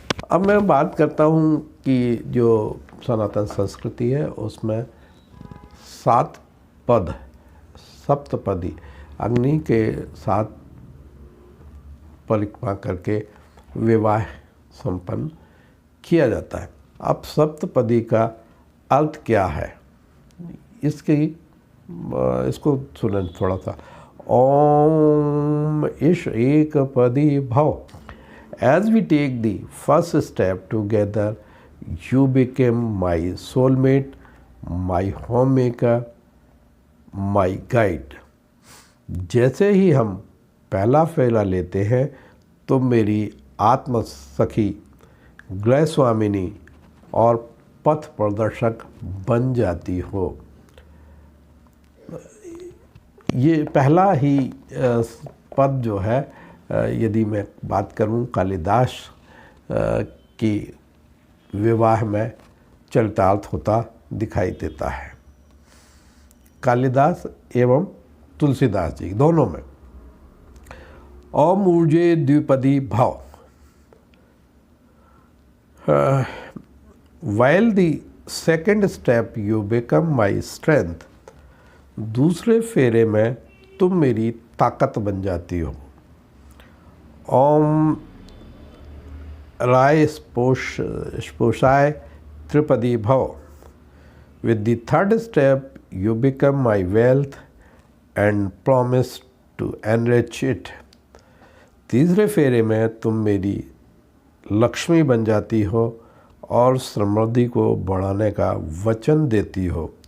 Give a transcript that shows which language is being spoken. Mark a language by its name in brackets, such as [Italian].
[Hindi] अब मैं बात करता हूँ कि जो सनातन संस्कृति है उसमें 7 पद, सप्तपदी, अग्नि के 7 परिक्रमा करके विवाह संपन्न किया जाता है। अब सप्तपदी का अर्थ क्या है, इसको सुनें थोड़ा सा। [Sanskrit] ओम ईश एक पदी भव। [English] As we take the first step together, you became my soulmate, my homemaker, my guide. [Hindi] जैसे ही हम पहला फेरा लेते हैं तो मेरी आत्म सखी, गृह स्वामिनी और पथ प्रदर्शक बन जाती हो। ये पहला ही पद जो है, यदि मैं बात करूं कालिदास की विवाह में चरितार्थ होता दिखाई देता है। कालिदास एवं तुलसीदास जी दोनों में। [Sanskrit] ओम ऊर्जे द्विपदी भाव। [English] While the second step you become my strength, [Hindi] दूसरे फेरे में तुम मेरी ताकत बन जाती हो। [Sanskrit] ओम राय स्पोषाय त्रिपदी भव। [English] With the third step you become my wealth and promise to enrich it. [Hindi] तीसरे फेरे में तुम मेरी लक्ष्मी बन जाती हो और समृद्धि को बढ़ाने का वचन देती हो।